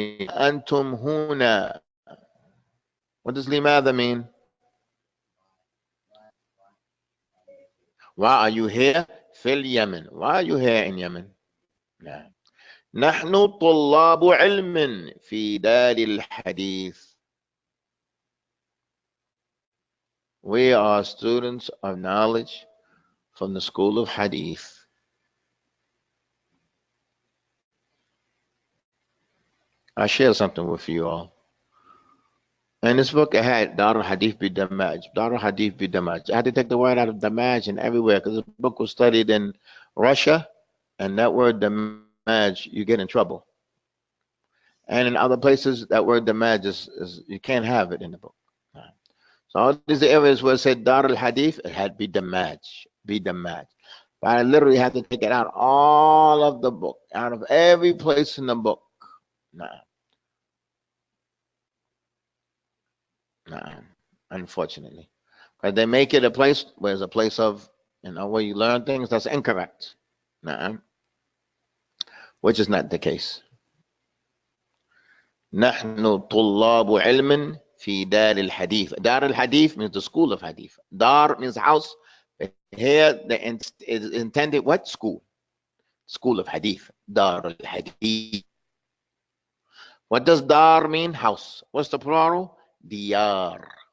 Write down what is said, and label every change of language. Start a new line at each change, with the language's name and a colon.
Arabic: أنتم هنا.
English: What does لماذا mean? Why are you here?
Arabic: في اليمن.
English: Why are you here in Yemen?
Arabic: نعم. نحن طلاب علم في دار الحديث.
English: We are students of knowledge from the school of hadith. I share something with you all. In this book, I had Dar al-Hadith bi Damaj. Dar al-Hadith bi Damaj. I had to take the word out of Damaj and everywhere because the book was studied in Russia, and that word Damaj, you get in trouble. And in other places, that word Damaj is you can't have it in the book. So all these areas where it said Dar al-Hadith, it had bi Damaj, bi Damaj. But I literally had to take it out all of the book, out of every place in the book. Nah. Unfortunately. But they make it a place where it's a place of, where you learn things that's incorrect. Which is not the case.
Arabic: نحن طلاب علم في دار الحديث.
English: دار الحديث means the school of hadith. Dar means house. But here is intended what? School. School of hadith. Dar al-hadith. What does dar mean? House. What's the plural? Diyar.